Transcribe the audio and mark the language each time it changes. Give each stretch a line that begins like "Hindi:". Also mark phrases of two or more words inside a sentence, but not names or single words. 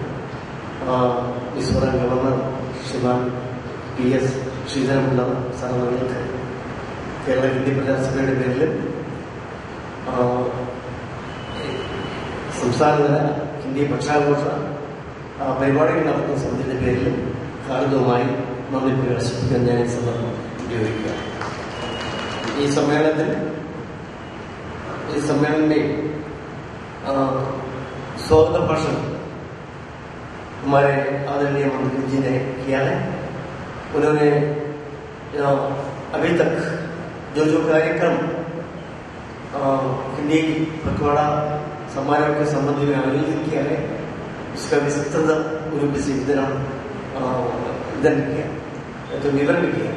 Malayalam: മിസോറാം ഗവർണർ ശ്രീമാൻ PS ശ്രീധരൻപിള്ള സാറുകൾക്ക് കേരള ഹിന്ദി പ്രചാര സഭയുടെ പേരിലും സംസ്ഥാനതല ഹിന്ദി പക്ഷാഘോഷ പരിപാടികൾ നടത്തുന്ന സമിതിയുടെ പേരിലും ഹാർദവുമായി നന്ദി പ്രകാശിപ്പിക്കാൻ ഞാൻ ഈ സന്ദർഭം ഉപയോഗിക്കുക.
Hindi: ഈ सम्मेलन में स्वागत भाषण हमारे आदरणीय मंत्री जी ने किया है. उन्होंने अभी तक जो कार्यक्रम हिंदी पखवाड़ा समारोह के संबंध में आयोजित किया है उसका विस्तृत रूप से विवरण किया.